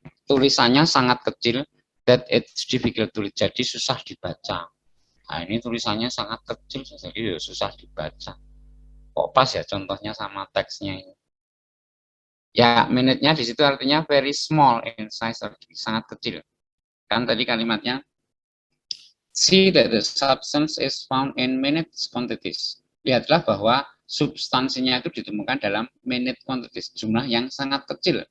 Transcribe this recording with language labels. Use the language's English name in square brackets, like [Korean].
[Indonesian] Tulisannya sangat kecil [English] that it's difficult to read. [Indonesian] Jadi susah dibaca. Nah, ini tulisannya sangat kecil, jadi susah dibaca. Kok pas ya contohnya sama teksnya ini. Ya, minute-nya di situ artinya [English] very small in size, [Indonesian] sangat kecil. Kan tadi kalimatnya [English] see that the substance is found in minute quantities. [Indonesian] Lihatlah bahwa substansinya itu ditemukan dalam [English] minute quantities, [Indonesian] jumlah yang sangat kecil.